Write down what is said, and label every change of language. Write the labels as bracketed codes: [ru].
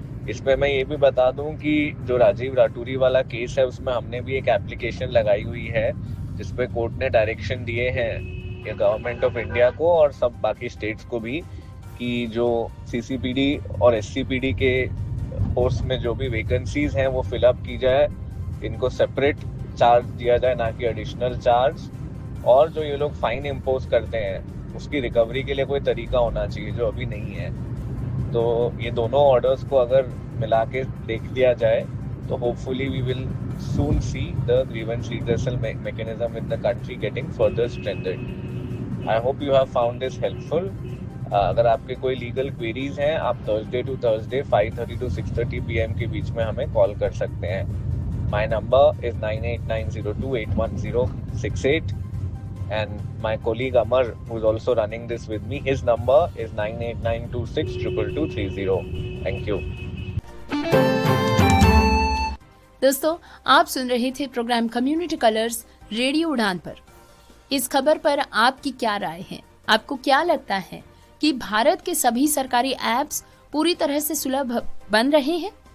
[hi] इसमें मैं ये भी बता दूं कि जो राजीव राठौरी वाला केस है उसमें हमने भी एक एप्लीकेशन लगाई हुई है जिसपे कोर्ट ने डायरेक्शन दिए हैं गवर्नमेंट ऑफ इंडिया को और सब बाकी स्टेट्स को भी कि जो सीसीपीडी और एससीपीडी के पोस्ट में जो भी वैकेंसीज हैं वो फिलअप की जाए, इनको सेपरेट चार्ज दिया जाए ना कि एडिशनल चार्ज, और जो ये लोग फाइन इम्पोज करते हैं उसकी रिकवरी के लिए कोई तरीका होना चाहिए जो अभी नहीं है। तो ये दोनों ऑर्डर्स को अगर मिला के देख लिया जाए तो [en] Hopefully we will soon see the grievance redressal mechanism in the country getting further strengthened. I hope you have found this helpful. [hi] अगर आपके कोई लीगल क्वेरीज हैं आप [en] Thursday to Thursday 5:30 to 6:30 PM [hi] के बीच में हमें कॉल कर सकते हैं। [en] My number is 9890281068 and my colleague Amar, who is also running this with me, his number is 9892622230. Thank you. [hi] दोस्तों, आप सुन रहे थे प्रोग्राम कम्युनिटी कलर्स रेडियो उड़ान पर। इस खबर पर आपकी क्या राय है? आपको क्या लगता है कि भारत के सभी सरकारी ऐप्स पूरी तरह से सुलभ बन रहे हैं?